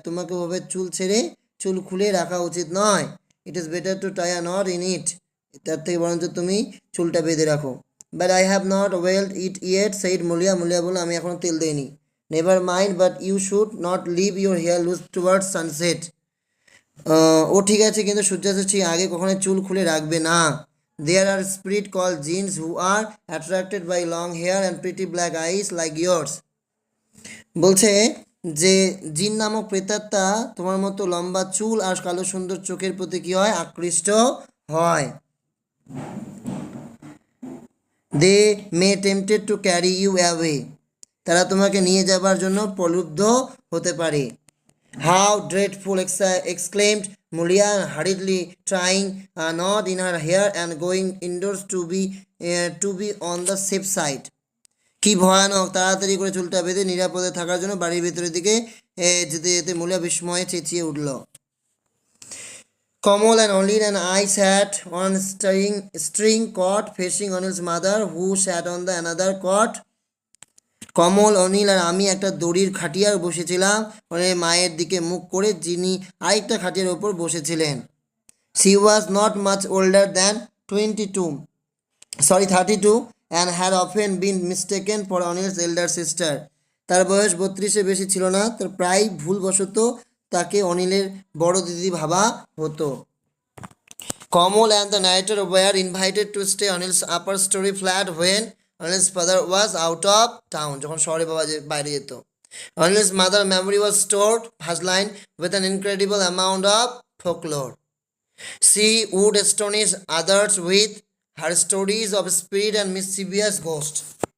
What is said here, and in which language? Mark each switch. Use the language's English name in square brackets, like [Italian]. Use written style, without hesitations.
[Bangla] তোমাকে ওভাবে চুল ছেড়ে চুল খুলে রাখা উচিত নয়। [English] It is better to tie a knot in it. [Bangla] তার থেকে বরঞ্চ তুমি চুলটা বেঁধে রাখো। [English] But I have not oiled it yet, said Mulia. [Bangla] Mulia বলল, আমি এখনো তেল দেইনি। [English] Never mind, but you should not leave your hair loose towards sunset. [Bangla] ও ঠিক আছে, কিন্তু সূর্যাস্তের আগে কখনো চুল খুলে রাখবে না। [English] There are spirits called jinns who are attracted by long hair and pretty black eyes like yours. [Bangla] বলছে যে জিন নামক প্রেতাত্মা তোমার মতো লম্বা চুল আর কালো সুন্দর চোখের প্রতি কি হয়, আকৃষ্ট হয়। [English] they may tempted to carry you away, [Bangla] তারা তোমাকে নিয়ে যাবার জন্য প্রলুব্ধ হতে পারে। [English] How dreadful, exclaimed Mulia, hurriedly trying a knot in her hair and going indoors to be on the safe side. [Bangla] কি ভয়ানক, তাড়াতাড়ি করে চুলটা বেঁধে নিরাপদে থাকার জন্য বাড়ির ভিতরের দিকে যেতে যেতে মুলিয়া বিস্ময়ে চেঁচিয়ে উঠল। [English] Kamal and Anil and I sat on string cot facing Anil's mother, who sat on the another cot. [Bangla] কমল, অনিল আর আমি একটা দড়ির খাটিয়ার বসেছিলাম অনিলের মায়ের দিকে মুখ করে, যিনি আরেকটা খাটিয়ার ওপর বসেছিলেন। [English] She was not much older than 32 and had often been mistaken for Anil's elder sister. [Bangla] তার বয়স 32-এর বেশি ছিল না, তার প্রায় ভুলবশত তাকে অনিলের বড় দিদি ভাবা হতো। [English] Kamal and the narrator were invited to stay Anil's upper story flat when Anil's father was out of town. [Bangla] যখন শহরে বাবা বাইরে যেত। [English] Anil's mother memory was stored, first line, with an incredible amount of folklore. She would astonish others with her stories of spirit and mischievous ghosts.